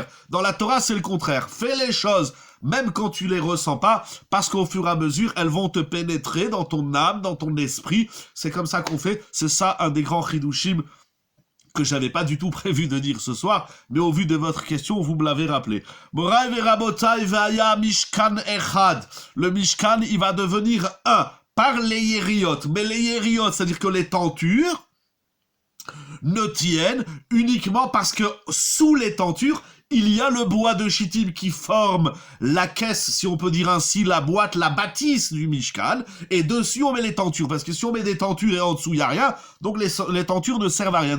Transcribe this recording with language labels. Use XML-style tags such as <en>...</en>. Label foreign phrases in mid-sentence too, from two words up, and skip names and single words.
<fr>Dans la Torah, c'est le contraire. Fais les choses, même quand tu les ressens pas, parce qu'au fur et à mesure, elles vont te pénétrer dans ton âme, dans ton esprit. C'est comme ça qu'on fait. C'est ça, un des grands chidushim que j'avais pas du tout prévu de dire ce soir, mais au vu de votre question, vous me l'avez rappelé.</fr> <he>מורי ורבותי והיה משכן אחד.</he> <fr>Le mishkan, il va devenir un par les yériot. Mais les yériot, c'est-à-dire que les tentures ne tiennent uniquement parce que sous les tentures, il y a le bois de chittim qui forme la caisse, si on peut dire ainsi, la boîte, la bâtisse du Mishkan, et dessus on met les tentures, parce que si on met des tentures et en dessous il n'y a rien, donc les tentures ne servent à rien.</fr>